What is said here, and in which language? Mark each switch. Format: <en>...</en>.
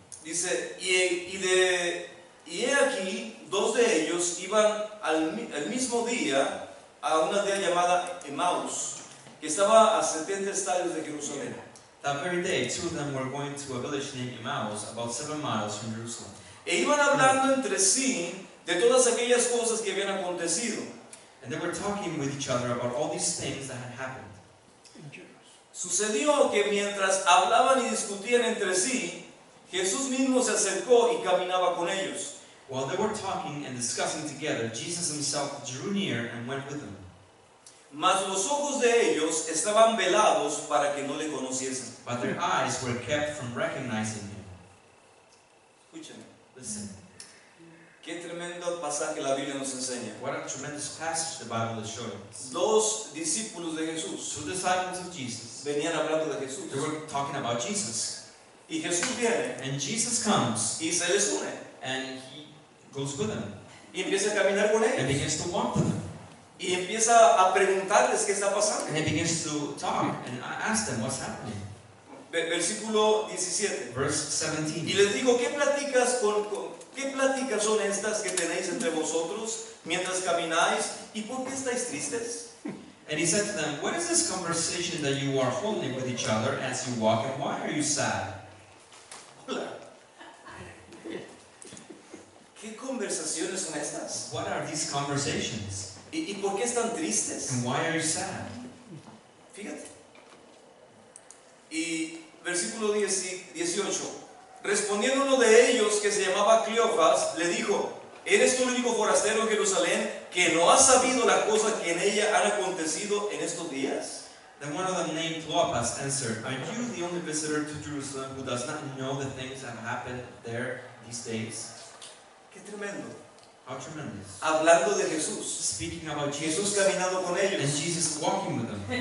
<es>Dice, y he aquí, dos de ellos iban al mismo día a una aldea llamada Emaús, que estaba a 70 estadios de Jerusalén.</es> <en>That very day, two of them were going to a village named Emmaus, about 7 miles from Jerusalem.</en> <es>E iban hablando entre sí de todas aquellas cosas que habían acontecido.</es> <en>And they were talking with each other about all these things that had happened.</en> <es>Sucedió que mientras hablaban y discutían entre sí, Jesús mismo se acercó y caminaba con ellos.</es> <en>While they were talking and discussing together, Jesus himself drew near and went with them.</en> <es>Mas los ojos de ellos estaban velados para que no le conociesen.</es> <en>But their eyes were kept from recognizing him.</en> <es>Escúchame,</es> <en>Listen,</en> <es>qué tremendo pasaje la Biblia nos enseña.</es> <en>what a tremendous passage the Bible is showing us.</en> <es>Dos discípulos de Jesús</es> <en>Two disciples of Jesus,</en> <es>venían hablando de Jesús.</es> <en>they were talking about Jesus.</en> <es>Y Jesús viene</es> <en>And Jesus comes</en> <es>y se les une</es> <en>and he goes with them</en> <es>y empieza a caminar con</es> <en>and</en> <es>ellos.</es> <en>begins to walk with them.</en> <es>Y empieza a preguntarles qué está pasando.</es> <en>And he begins to talk and ask them what's happening.</en> <es>Versículo 17.</es> <en>Verse</en> <es>Y</es> <en>17.</en> <es>les digo, ¿qué pláticas son estas que tenéis entre vosotros mientras camináis? ¿Y por qué estáis tristes?</es> <en>And he said to them, what is this conversation that you are holding with each other as you walk, and why are you sad?</en> <es>Hola. ¿Qué conversaciones son estas?</es> <en>What are these conversations?</en> <es>¿Y por qué están tristes?</es> <en>And why are you sad?</en> <es>Fíjate. Y versículo 18. Respondiendo uno de ellos, que se llamaba Cleofas, le dijo, ¿eres tú el único forastero en Jerusalén que no has sabido las cosas que en ella han acontecido en estos días?</es> <en>Then one of them, named Cleopas, answered, are you the only visitor to Jerusalem who does not know the things that have happened there these days?</en> <es>Qué tremendo.</es> <en>How tremendous.</en> <es>Hablando de Jesús.</es> <en>Speaking about</en> <es>Jesús</es> <en>Jesus,</en> <es>caminando con</es> <en>and</en> <es>ellos.</es> <en>Jesus walking with them,</en>